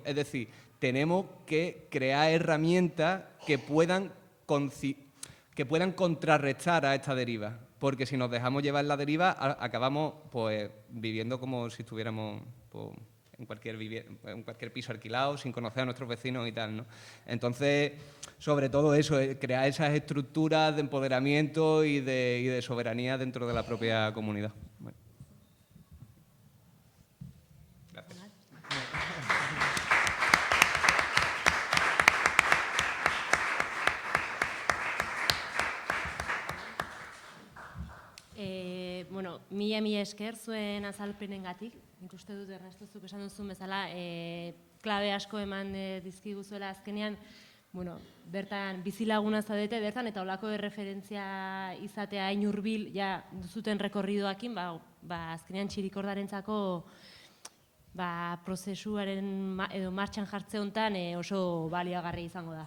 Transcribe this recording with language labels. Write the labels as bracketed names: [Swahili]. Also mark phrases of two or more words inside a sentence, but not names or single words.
[Spanish] Es decir, tenemos que crear herramientas que puedan contrarrestar a esta deriva, porque si nos dejamos llevar la deriva acabamos pues viviendo como si estuviéramos pues, en cualquier piso alquilado, sin conocer a nuestros vecinos y tal, ¿no? Entonces, sobre todo eso, crear esas estructuras de empoderamiento y de soberanía dentro de la propia comunidad. Bueno. Gracias. [Basque] Bueno, mila esker zuen azalpenengatik. Nik uste dut Ernesto zuk esan duzun bezala, klabe asko eman dizkiguzuela azkenean, bueno, bertan bizilaguna zaudete, bertan eta olako erreferentzia izatea hain hurbil ja duzuten rekorridoakin, azkenean Txirikordarentzako prozesuaren edo martxan jartze hontan oso baliagarri izango da.